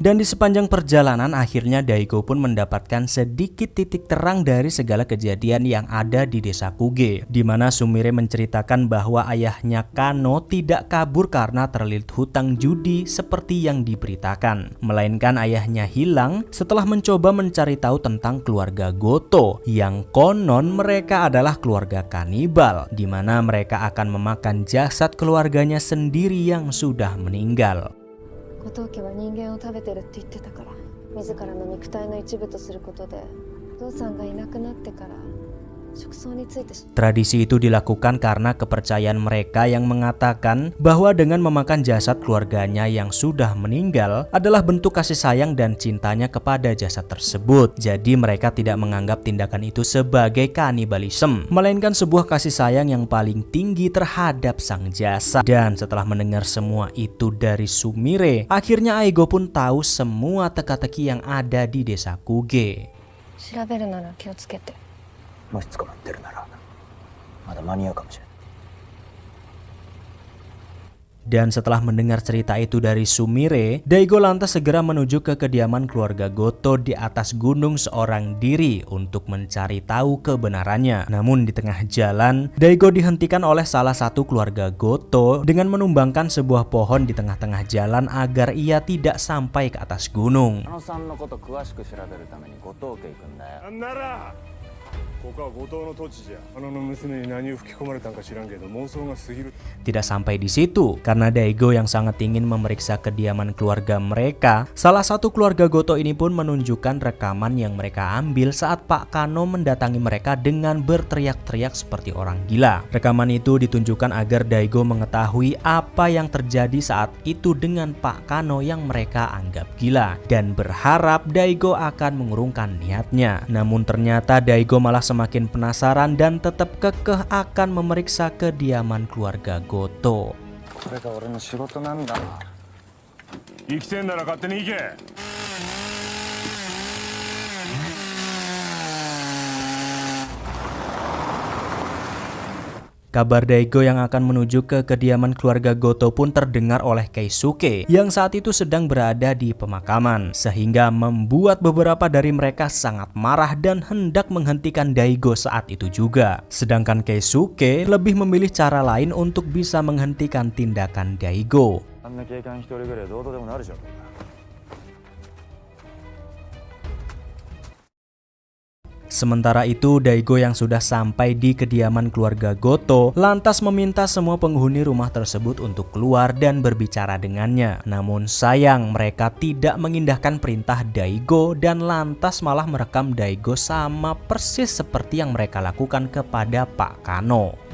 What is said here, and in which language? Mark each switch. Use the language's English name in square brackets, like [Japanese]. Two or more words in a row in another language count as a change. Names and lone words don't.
[Indonesian] Dan di sepanjang perjalanan akhirnya Daigo pun mendapatkan sedikit titik terang dari segala kejadian yang ada di desa Kuge, di mana Sumire menceritakan bahwa ayahnya Kano tidak kabur karena terlilit hutang judi seperti yang diberitakan, melainkan ayahnya hilang setelah mencoba mencari tahu tentang keluarga Goto yang konon mereka adalah keluarga kanibal, di mana mereka akan memakan jasad keluarganya sendiri yang sudah meninggal. [Japanese] 後藤家は人間を食べてるって言ってたから、自らの肉体の一部とすることで、お父さんがいなくなってから食草について。 [Indonesian] Tradisi itu dilakukan karena kepercayaan mereka yang mengatakan bahwa dengan memakan jasad keluarganya yang sudah meninggal adalah bentuk kasih sayang dan cintanya kepada jasad tersebut. Jadi mereka tidak menganggap tindakan itu sebagai kanibalisme, melainkan sebuah kasih sayang yang paling tinggi terhadap sang jasad. Dan setelah mendengar semua itu dari Sumire, akhirnya Aigo pun tahu semua teka-teki yang ada di desa Kuge. [Japanese] 調べるなら気をつけて。もし捕まってるならまだ間に合うかもしれない。 [Indonesian] Dan setelah mendengar cerita itu dari Sumire, Daigo lantas segera menuju ke kediaman keluarga Goto di atas gunung seorang diri untuk mencari tahu kebenarannya. Namun di tengah jalan, Daigo dihentikan oleh salah satu keluarga Goto dengan menumbangkan sebuah pohon di tengah-tengah jalan agar ia tidak sampai ke atas gunung. [Japanese] あのさんのこと詳しく調べるために後藤家行くんだよ。なんならここは後藤の土地じゃ。あの娘に何を吹き込まれたんか知らんけど妄想が過ぎる。 [Indonesian] Tidak sampai di situ, karena Daigo yang sangat ingin memeriksa kediaman keluarga mereka, salah satu keluarga Goto ini pun menunjukkan rekaman yang mereka ambil saat Pak Kano mendatangi mereka dengan berteriak-teriak seperti orang gila. Rekaman itu ditunjukkan agar Daigo mengetahui apa yang terjadi saat itu dengan Pak Kano yang mereka anggap gila, dan berharap Daigo akan mengurungkan niatnya. Namun ternyata Daigo malah semakin penasaran dan tetap kekeh akan memeriksa kediaman keluarga Goto. [Japanese] これが俺の仕事なんだ。生きてんなら勝手に行け。 [Indonesian] Kabar Daigo yang akan menuju ke kediaman keluarga Goto pun terdengar oleh Keisuke yang saat itu sedang berada di pemakaman, sehingga membuat beberapa dari mereka sangat marah dan hendak menghentikan Daigo saat itu juga. Sedangkan Keisuke lebih memilih cara lain untuk bisa menghentikan tindakan Daigo. [Japanese] あんな警官一人ぐらいどうとでもなるじゃん。 [Indonesian] Sementara itu, Daigo yang sudah sampai di kediaman keluarga Goto lantas meminta semua penghuni rumah tersebut untuk keluar dan berbicara dengannya. Namun sayang, mereka tidak mengindahkan perintah Daigo dan lantas malah merekam Daigo sama persis seperti yang mereka lakukan kepada Pak Kano.